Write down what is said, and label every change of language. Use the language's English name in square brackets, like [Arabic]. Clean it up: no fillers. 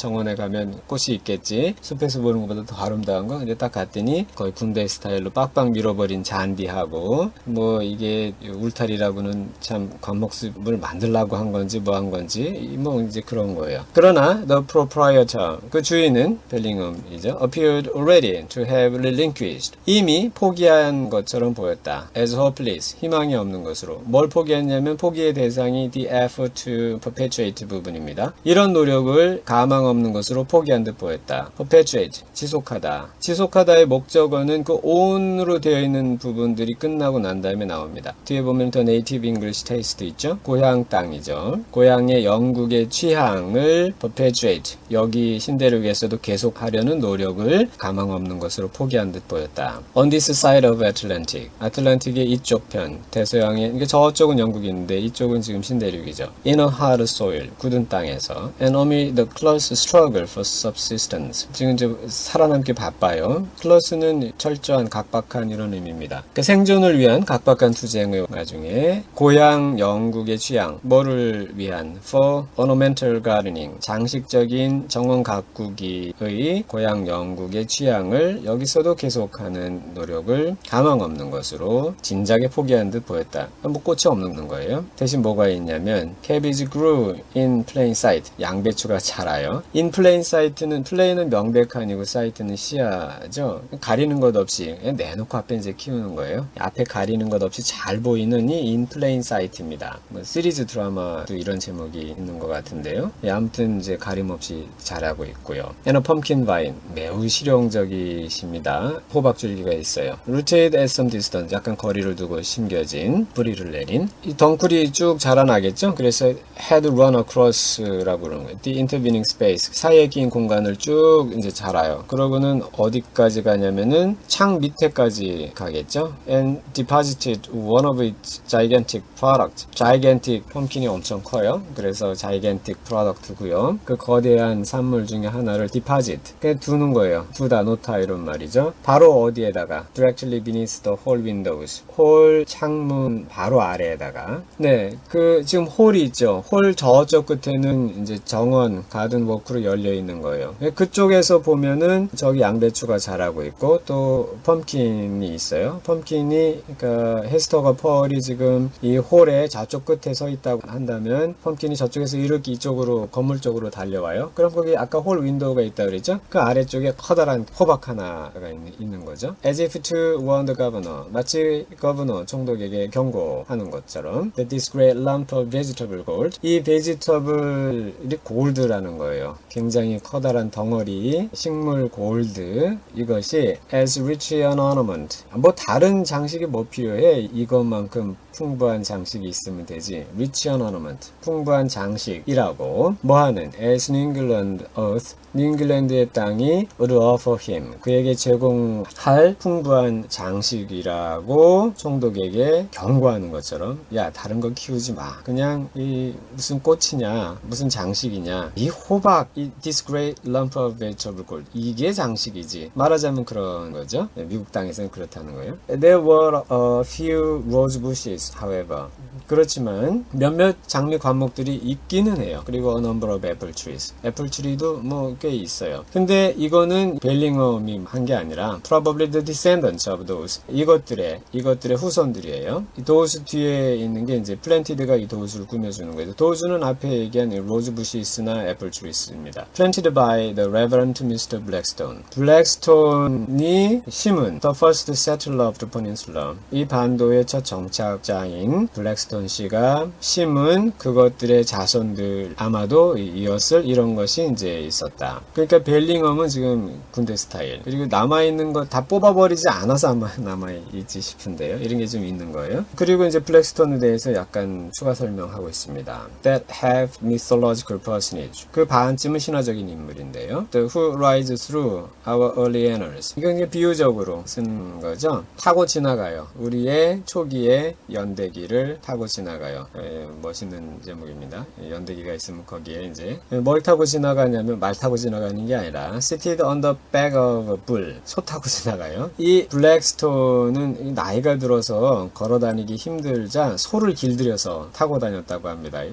[Korean] 정원에 가면 꽃이 있겠지. 숲에서 보는 것보다 더 아름다운 거. 근데 딱 갔더니 거의 군대 스타일로 빡빡 밀어버린 잔디하고 뭐 이게 울타리라고는 참 관목숲을 만들려고 한 건지 뭐 한 건지 뭐 이제 그런 거예요. 그러나 [English] the proprietor [Korean] 그 주인은 벨링엄이죠. [English] appeared already to have relinquished [Korean] 이미 포기한 것처럼 보였다. [English] as hopeless [Korean] 희망이 없는 것으로. 뭘 포기했냐면 포기의 대상이 [English] the effort to perpetuate [Korean] 부분입니다. 이런 노력을 가망 없는 것으로 포기한 듯 보였다. perpetuate 지속하다. 지속하다의 목적어는 그 on으로 되어 있는 부분들이 끝나고 난 다음에 나옵니다. 뒤에 보면 더 [English] native English taste [Korean] 있죠? 고향 땅이죠. 고향의 영국의 취향을 perpetuate 여기 신대륙에서도 계속하려는 노력을 가망 없는 것으로 포기한 듯 보였다. [English] on this side of Atlantic [Korean] 아틀란틱의 이쪽 편 대서양의 그러니까 저쪽은 영국인데 이쪽은 지금 신대륙이죠. [English] in a hard soil [Korean] 굳은 땅에서 [English] and amid the close struggle for subsistence [Korean] 지금 이제 살아남기 바빠요. close는 철저한 각박한 이런 의미입니다. 그 생존을 위한 각박한 투쟁의 와중에 고향 영국의 취향 뭐를 위한 [English] for ornamental gardening [Korean] 장식적인 정원 가꾸기의 고향 영국의 취향을 여기서도 계속하는 노력을 가망 없는 것으로 진작에 포기한 듯 보였다. 뭐 꽃이 없는 거예요. 대신 뭐가 있냐면 [English] cabbage grew in plain sight [Korean] 양배추가 자라요. [English] in plain sight [Korean] 는 플레인은 명백한이고 사이트는 시야죠. 가리는 것 없이 내놓고 앞에 이제 키우는 거예요. 앞에 가리는 것 없이 잘 보이는 이 [English] in plain sight [Korean] 입니다. 뭐 시리즈 드라마도 이런 제목이 있는 것 같은데요. 아무튼 이제 가림 없이 자라고 있고요. [English] and a pumpkin vine [Korean] 매우 실용적이십니다. 호박줄기가 있어요. [English] rooted at some distance [Korean] 약간 거리를 두고 심겨진 뿌리를 내린 이 덩쿨이 쭉 자라나겠죠. 그래서 [English] had run across [Korean] 라고 그러는 거예요. [English] the intervening space [Korean] 사이에 낀 공간을 쭉 이제 자라요. 그러고는 어디까지 가냐면은 창 밑에까지 가겠죠. [English] and deposited one of its gigantic products. [Korean] gigantic 펌킨이 엄청 커요. 그래서 gigantic product고요. 그 거대한 산물 중에 하나를 deposit 그 두는 거예요. 두다 놓다 이런 말이죠. 바로 어디에다가 [English] directly beneath the hall windows [Korean] 홀 창문 바로 아래에다가 네, 그 지금 홀이 있죠. 홀 저쪽 끝에는 이제 정원 가든 워크로 열려 있는 거예요. 그쪽에서 보면은 저기 양배추가 자라고 있고 또 펌킨이 있어요. 펌킨이 그러니까 헤스터가 펄이 지금 이 홀의 저쪽 끝에 서 있다고 한다면 펌킨이 저쪽에서 이렇게 이쪽으로 건물 쪽으로 달려와요. 그럼 거기 아까 홀 윈도우가 있다 그랬죠? 그 아래쪽에 커다란 호박 하나가 있는 거죠. [English] As if to warn the governor [Korean] 마치 거버너 총독에게 경고하는 것처럼 [English] that this great great lump of vegetable gold. [Korean] 이 vegetable이 골드라는 거예요. 굉장히 커다란 덩어리 식물 골드. [English] 이것이 as rich an ornament. [Korean] 뭐 다른 장식이 뭐 필요해? 이것만큼 풍부한 장식이 있으면 되지. [English] rich an ornament. [Korean] 풍부한 장식이라고 뭐하는 [English] as New England earth. [Korean] 뉴잉글랜드의 땅이 [English] would offer him. [Korean] 그에게 제공할 풍부한 장식이라고 총독에게 경고하는 것처럼 야 다른 거 키우지 마. 그냥 이 무슨 꽃이냐 무슨 장식이냐 이 호박 이 [English] this great lump of vegetable gold [Korean] 이게 장식이지. 말하자면 그런 거죠. 미국 땅에서는 그렇다는 거예요. [English] There were a few rose bushes however. [Korean] 그렇지만 몇몇 장미 과목들이 있기는 해요. [English] 그리고 a number of apple trees. [Korean] 애플 트리도 뭐 꽤 있어요. 근데 이거는 벨링엄이 한 게 아니라 [English] probably the descendants of those. [Korean] 이것들의 후손들이에요. 이 those 뒤에 있는 게 이제 planted가 이 those를 꾸며주는 거예요. those는 앞에 얘기한 rose bushes나 apple trees입니다. [English] planted by the Reverend Mr. Blackstone. [Korean] 블랙스톤이 심은 [English] the first settler of the peninsula. [Korean] 이 반도의 첫 정착자인 블랙스톤 씨가 심은 그것들의 자손들 아마도 이었을 이런 것이 이제 있었다. 그러니까 벨링엄은 지금 군대 스타일. 그리고 남아있는 거 다 뽑아버리지 않아서 아마 남아있지 싶은데요. 이런 게 좀 있는 거예요. 그리고 이제 블랙스톤에 대해서 약간 추가 설명하고 있습니다. [English] That have mythological personage. [Korean] 그 반쯤은 신화적인 인물인데요. [English] The who rise through our early annals. [Korean] 이건 이제 비유적으로 쓴 거죠. 타고 지나가요. 우리의 초기의 연대기를 타고 지나가요. 멋있는 제목입니다. 연대기가 있으면 거기에 이제 뭘 타고 지나가냐면 말 타고 지나가는 게 아니라 [English] seated on the back of a bull. [Korean] 소 타고 지나가요. 이 블랙스톤은 나이가 들어서 걸어다니기 힘들자 소를 길들여서 타고 다녔다고 합니다.